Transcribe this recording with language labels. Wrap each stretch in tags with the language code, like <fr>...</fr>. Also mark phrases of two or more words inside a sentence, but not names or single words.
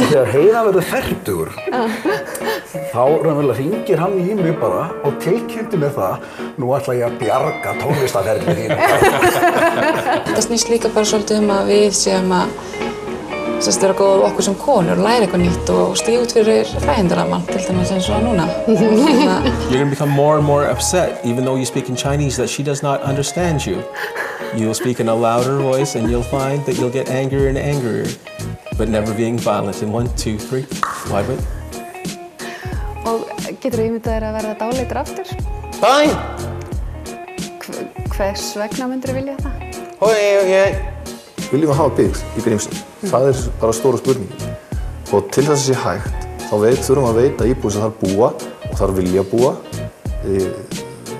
<is>Þegar Heiðar verður fertugur, þá raunverulega hringir hann í mig bara og tilkynnti mér það, nú ætla ég að bjarga tónlistarferlinu þínu. Það snýst líka bara svolítið að við séum að vera góð okkur sem konur, læra eitthvað nýtt og stíga út fyrir hræðindaramann, til dæmis eins og núna.</is> <en>You're going to become more and more upset, even though you speak in Chinese, that she does not understand you. You'll speak in a louder voice and you'll find that you'll get angrier and angrier, but never being violent. In 1, 2, 3, wide way.</en> <is>Og getur ímyndað þér að verða dáleitur aftur? Bæn! Hvers vegna myndirðu vilja það? Viljum við hafa byggð í Grímsey? Það bara stóra spurningin. Og til þess að sé hægt, þá þurfum við að veita íbúum sem þar búa og þar vilja búa aðstoð.</is>